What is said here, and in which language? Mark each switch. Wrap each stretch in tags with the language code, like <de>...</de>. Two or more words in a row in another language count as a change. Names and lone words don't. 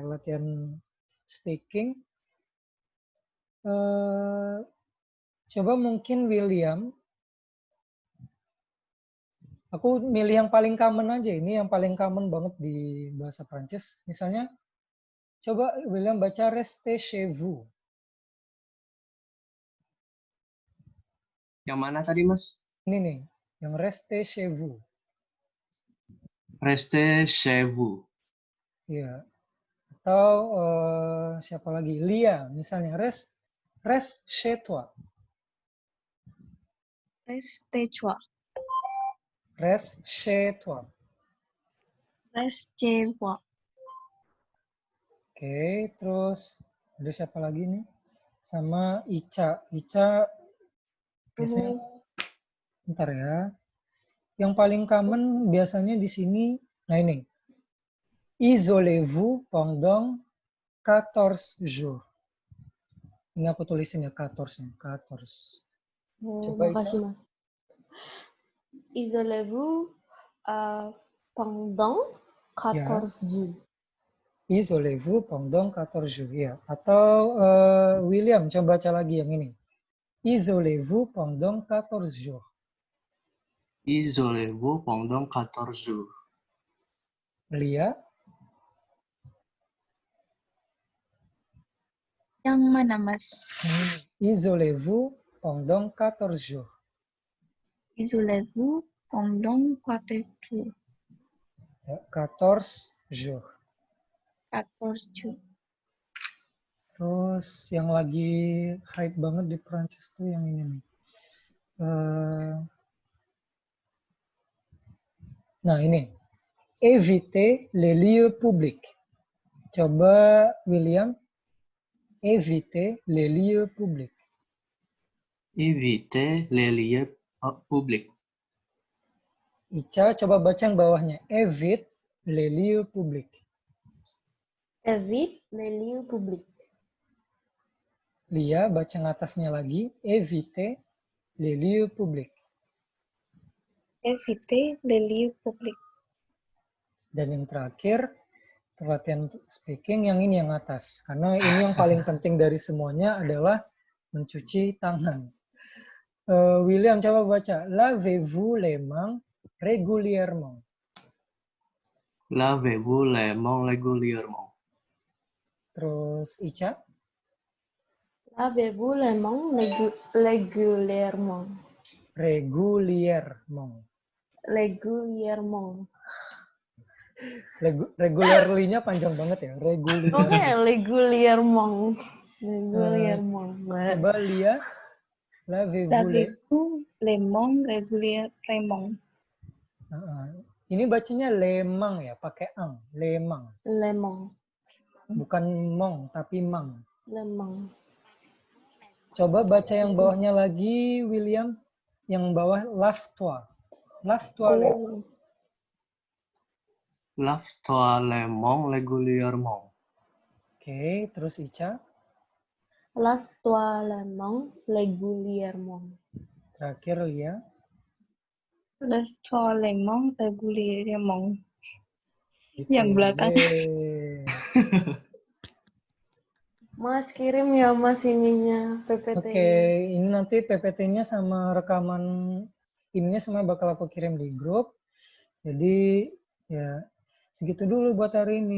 <id>Latihan speaking. Coba mungkin William. Aku milih yang paling common aja. Ini yang paling common banget di bahasa Prancis. Misalnya, coba William baca</id> <fr>restez chez vous.</fr> <id>Yang mana tadi, Mas? Ini nih, yang</id> <fr>restez chez vous. Restez chez vous.</fr> <id>Iya. Atau siapa lagi? Lia, misalnya</id> <fr>reste chez toi. Reste toi. Reste chez toi. Reste moi.</fr> <id>Oke, terus ada siapa lagi nih? Sama Ica. Ica biasanya, bentar ya. Yang paling common biasanya di sini, nah ini.</id> <fr>Isolez-vous pendant 14 jours.</fr> <id>Ini aku tulisin ya 14. Coba Makasih, Mas.</id> <fr>Isolez-vous pendant 14 jours. Isolez-vous pendant 14 jours.</fr> <id>Ya. Atau William, coba baca lagi yang ini.</id> <fr>Isolez-vous pendant 14 jours. Isolez-vous pendant 14 jours.</fr> <id>Lia, Yang mana, Mas?</id> <fr>isolez-vous pendant 14 jours. Isolez-vous pendant 4 jours.</fr> <id>Ya, 14 jours.</id> <fr>14 jours.</fr> <id>Terus yang lagi hype banget di Prancis tuh yang ini nih. Nah ini,</id> <fr>éviter les lieux publics. Coba William, éviter les lieux publics. Évitez les lieux publics.</fr> <id>Ica, coba baca yang bawahnya.</id> <fr>Évite les lieux publics. Evite les lieux publics.</fr> <id>Lia, baca yang atasnya lagi.</id> <fr>Éviter les lieux publics. Éviter les lieux publics.</fr> <id>Dan yang terakhir, latihan speaking yang ini yang atas. Karena ini yang paling penting dari semuanya adalah mencuci tangan. William, coba baca.</id> <fr>Lavez-vous les mains régulièrement. Lavez-vous les mains régulièrement.</fr> <id>Terus Ica,</id> <fr>Lavez-vous les mains régulièrement. régulièrement. Régulièrement.</fr> <id>Regularly-nya panjang banget ya.</id> <fr>Regulier.</fr> <id>Oke,</id> <fr>régulièrement. Régulièrement. Coba Lia. Lavez-vous les... Lavez-vous les mains régulièrement.</fr> <id>Ini bacanya lemang ya, pakai ang.</id> <fr>Lemang. Lemang.</fr> <id>Bukan mong, tapi mang.</id> <fr>Lemang.</fr> <id>Coba baca yang bawahnya lagi, William. Yang bawah,</id> <fr>lave-toi. Lave-toi les mains. Lave-toi les mains régulièrement.</fr> <id>Oke, terus Ica.</id> <fr>Lave-toi les mains régulièrement.</fr> <id>Terakhir Lia.</id> <fr>Lave-toi les mains régulièrement.</fr> <id>Gitu. Yang belakang. Yeay. Mas kirim ya Mas ininya PPT. Oke, ini nanti PPT-nya sama rekaman ininya semua bakal aku kirim di grup. Jadi ya segitu dulu buat hari ini.</id>